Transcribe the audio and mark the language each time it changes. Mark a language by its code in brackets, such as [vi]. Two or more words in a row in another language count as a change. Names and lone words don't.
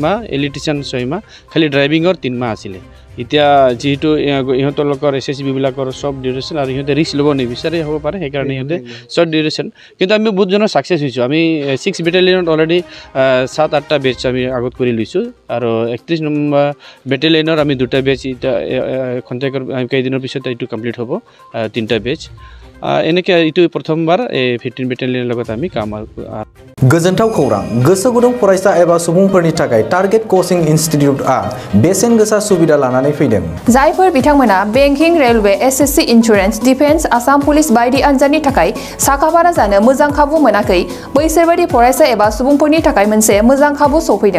[as] মাহ ইলেক্ট্ৰিচিয়ান 6 মাহ খালি ড্ৰাইভিঙৰ 3 মাহ আছিলে এতিয়া যেহেতু ইহঁতৰ SSB বিলাকৰ সব ডিউৰেশ্যন আৰু ইহঁতে ৰিস্ক ল'ব নিবিচাৰে হ'ব পাৰে সেইকাৰণে ইহঁতে [en] short duration [as] কিন্তু আমি বহুতজনৰ ছাকচেছ হৈছোঁ আমি 6 বেটেলিয়নত অলৰেডি 7-8টা বেচ আমি আগত কৰি লৈছোঁ আৰু 31 নম্বৰ বেটেলিয়নৰ আমি 2টা বেচ এতিয়া খন্তেকৰ কেইদিনৰ পিছত এইটো কমপ্লিট হ'ব 3টা বেচ এনেকৈ এইটো প্ৰথমবাৰ 15 বেটেলিয়নৰ লগত আমি কাম [brx] गोजोनथाव खौरां गोसो गुदुं फरायसा एबा सुबुंफोरनि थाखाय टारगेट कोचिं इनस्टिट्यूटआ बेसेन गोसा सुबिदा लानानै फैदों जायफोर बिथांमोना [en] banking railway SSC insurance defence Assam police [brx] बायदि आनजादनि थाखाय साखाफारा जानो मोजां खाबु मोनाखै बैसोरबायदि फरायसा एबा सुबुंफोरनि थाखाय मोनसे मोजां खाबु सफैदों